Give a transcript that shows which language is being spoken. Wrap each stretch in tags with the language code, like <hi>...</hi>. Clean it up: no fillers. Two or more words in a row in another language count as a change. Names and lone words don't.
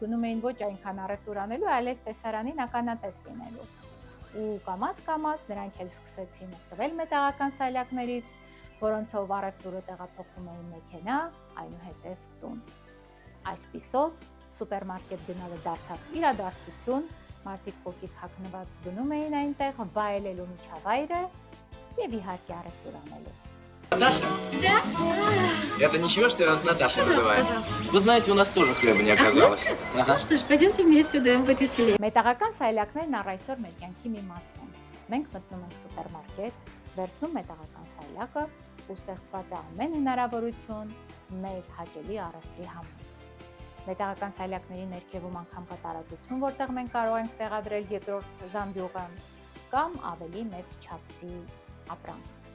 <hy>գնում էին ոչ այնքան առևտուր անելու, այլ այս տեսարանին ականատես լինելու։ Ու կամաց-կամաց նրանք էլ սկսեցին օգտվել մետաղական սայլակներից, որոնցով առևտուրը տեղափոխում էին մեքենա, այնուհետև տուն։ Այսպիսով սուպերմարկետ գնալը դարձավ իրադարձություն, մարդիկ կոկիկ հագնված գնում էին այնտեղ, վայելելու միջավայրը եւ իհարկե առևտուր անելու։</hy> <ru>Наташа? Да? Это ничего, что я вас Наташей называю? Вы знаете, у нас тоже хлеба не оказалось. Ага. Что ж, пойдемте вместе удаем быть веселее.</ru> <hy>Մետաղական սայլակներն առ այսօր մեր կյանքի մի մասն են։ Մենք մտնում ենք սուպերմարկետ, վերցնում մետաղական սայլակը ու ստեղծված է ամեն հնարավորություն մեր հաճելի առևտրի համար։ Մետաղական սայլակների ներքևում անգամ կա տարածություն, որտեղ մենք կարող ենք տեղադրել երկրորդ զամբյուղը կամ ավելի մեծ չափսի ապրանք։</hy>